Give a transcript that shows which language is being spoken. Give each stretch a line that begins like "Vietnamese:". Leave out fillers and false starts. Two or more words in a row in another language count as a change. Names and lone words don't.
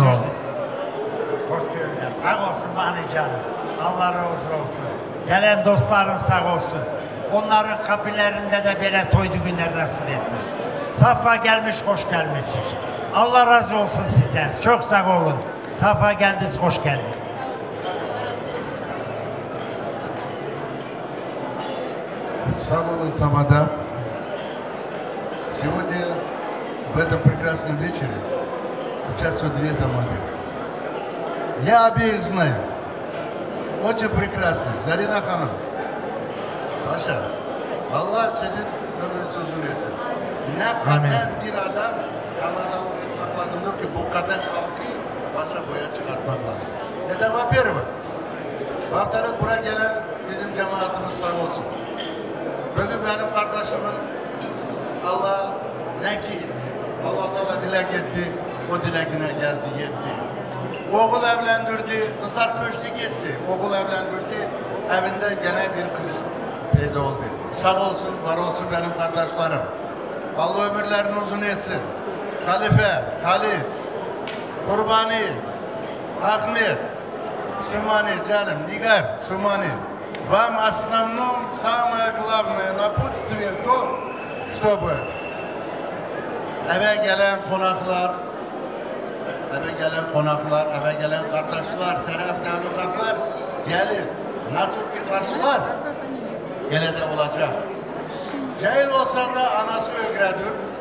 Turkish: Hoş gördüler. Sağ olsun bana canım. Allah razı olsun. Gelen dostların sağ olsun. Onların kapılarında da böyle toylu günler nasip etsin. Safa gelmiş, hoş gelmişiz. Allah razı olsun sizden. Çok sağ olun. Safa geldiniz, hoş geldiniz.
Russian: Самолун Тамада, сегодня в этом прекрасном вечере участвуют две тамады. Я обеих знаю. Очень прекрасно. Зарина Ханım.
Turkish: Paşa, Allah sizin ömrünüzü uzun etsin. Ne kadar bir adam Tamada olmak lazımdır ki bu kadar halkı başa boya çıkartmak lazım. Neden?
Russian: Во-первых, во-вторых,
Turkish: buraya gelen bizim cemaatimiz sağ olsun. Bugün benim kardeşimin Allah ne ki Allah Teala dilek etti, o dileğine geldi, yetti. Oğul evlendirdi, kızlar köştü gitti. Oğul evlendirdi, evinde gene bir kız peyda oldu. Sağ olsun, var olsun benim kardeşlerim. Allah ömürlerini uzun etsin. Halife, Halit, Kurbani, Ahmet, Sumani canım, Nigar, Sumani.
Russian: Вам основном самое главное напутствие то, чтобы
Turkish: eve gelen konaklar, eve gelen kardeşler, taraf tanıklar gelir. Nasıl ki karşılar, gene de olacak. Cahil olsa da anası öğretir.